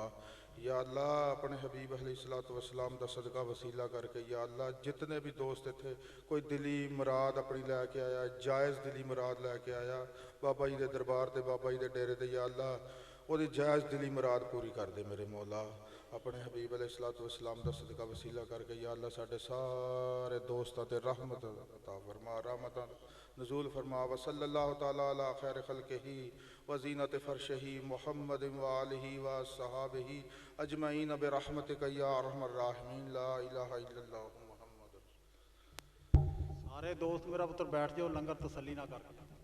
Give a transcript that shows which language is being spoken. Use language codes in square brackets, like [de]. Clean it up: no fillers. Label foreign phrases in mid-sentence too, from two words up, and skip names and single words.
[pa] ਯਾ ਅੱਲਾਹ ਅਪਨੇ ਹਬੀਬ [ar] عليه الصلاة والسلام [pa] ਦਾ ਸਦਕਾ ਵਸੀਲਾ ਕਰਕੇ ਯਾ ਅੱਲਾਹ ਜਿਤਨੇ ਭੀ ਦੋਸਤ ਥੇ ਕੋਈ ਦਿਲੀ ਮੁਰਾਦ ਅਪਨੀ ਲੈਕੇ ਆਇਆ ਜਾਇਜ਼ ਦਿਲੀ ਮੁਰਾਦ ਲੈਕੇ ਆਇਆ ਬਾਬਾ ਜੀ ਦੇ ਦਰਬਾਰ ਤੇ ਬਾਬਾ ਜੀ ਦੇ ਡੇਰੇ ਤੇ ਯਾ ਅੱਲਾਹ ਵੋ ਜਾਇਜ਼ ਦਿਲੀ ਮੁਰਾਦ ਪੂਰੀ ਕਰ ਦੇ। ਮੇਰੇ ਮੌਲਾ ਅਪਨੇ ਹਬੀਬ [ar] عليه الصلاة والسلام [pa] ਦਾ ਸਦਕਾ ਵਸੀਲਾ ਕਰਕੇ ਯਾ ਅੱਲਾਹ ਸਾਡੇ ਸਾਰੇ ਦੋਸਤਾਂ ਤੇ ਰਹਿਮਤ ਅਤਾ ਫਰਮਾ ਰਹਿਮਤ ਨਜ਼ੂਲ ਫਰਮਾ। [ar] وصلى الله تعالى على خير خلقه وزينة فرشه محمد وآله وصحبه أجمعين برحمتك يا أرحم الراحمين. لا إله إلا الله محمد. [pa] ਸਾਰੇ ਦੋਸਤ ਮੇਰਾ ਪੁੱਤਰ ਬੈਠ ਜਾਓ ਲੰਗਰ ਤਸੱਲੀ ਨਾ ਕਰ।